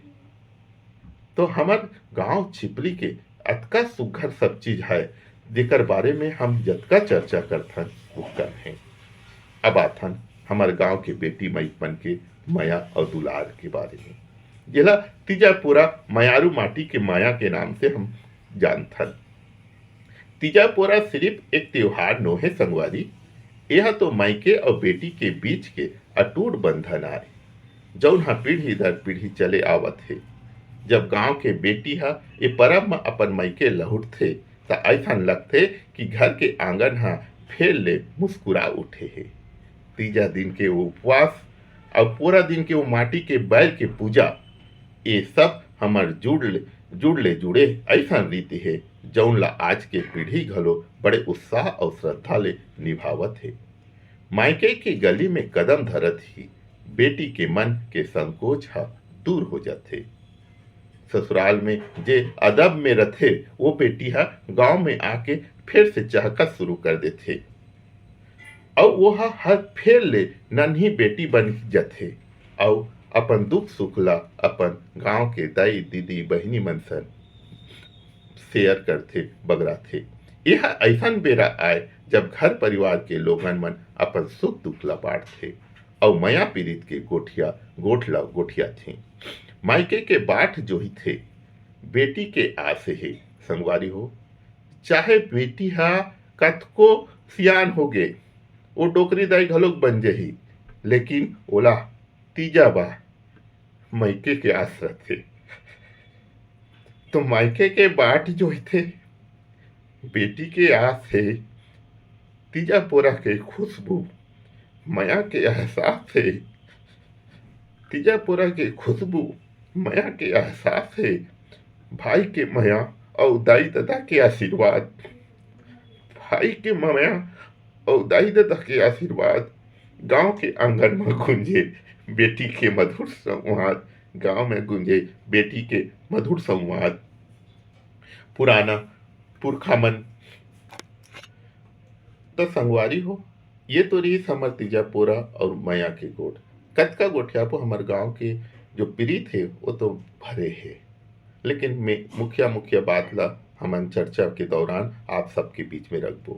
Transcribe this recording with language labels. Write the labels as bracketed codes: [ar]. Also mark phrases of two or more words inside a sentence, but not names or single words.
[hne] तो हमर गांव छिपली के अतका सुघर सब चीज है जेकर बारे में हम जतका चर्चा करथन उतका है। अब आथन हमर गांव के बेटी मईपन के माया और दुलार के बारे में, जेला तीजापुरा मयारू माटी के माया के नाम से हम जानथन। तीजापुरा सिर्फ एक त्योहार नो है संगवारी, यह तो मायके और बेटी के बीच के अटूट बंधन आए जौन हा पीढ़ी दर पीढ़ी चले आवत है। जब गांव के बेटी हा ये परब में अपन मायके लहुटथे त ऐसा लगथे कि घर के आंगन हा फेर ले मुस्कुरा उठे है। तीजा दिन के वो उपवास और पूरा दिन के वो माटी के बैल के पूजा, ये सब हमार जुड़े ऐसा रीति है जौन ला आज के पीढ़ी घलो बड़े उत्साह और श्रद्धा ले निभावत है। मायके की गली में कदम धरत ही बेटी के मन के संकोच हा दूर हो जाते। ससुराल में जे अदब में रथे वो बेटी हा गांव में आके फिर से चहकत शुरू कर देथे और वो हर फेर ले नन्ही बेटी बन जाथे और अपन दुख सुख ला अपन गांव के दाई दीदी बहनी मन सन शेयर करथे बगराथे। यह ऐसा बेरा आए जब घर परिवार के लोगन मन अपन सुख दुख ला बांटथे और मया पीड़ित के गोठिया थे। मायके के बाट जो ही थे बेटी के आस है संगवारी हो, चाहे बेटी हा कतको सियान हो गे, वो डोकरी दाई घलोक बन जही, लेकिन ओला तीजा बा मायके के आस रथे। तो मायके के बाट जो थे बेटी के आस है, तीजा पोरा के खुशबू माया के एहसास है, तीजा पोरा के खुशबू माया के एहसास है, भाई के माया और दाई दादा के आशीर्वाद, भाई के माया और दाई दादा के आशीर्वाद, गांव के आंगन में गूंजे बेटी के मधुर संवाद, गांव में गूंजे बेटी के मधुर संवाद, पुराना पुरखा मन। तो संगवारी हो, ये तो रही समर तीजापुरा और माया के गोठ। कतका गोठिया को हमारे गांव के जो पीड़ित है वो तो भरे है, लेकिन मैं मुख्य बात ला हमन चर्चा के दौरान आप सबके बीच में रखबो।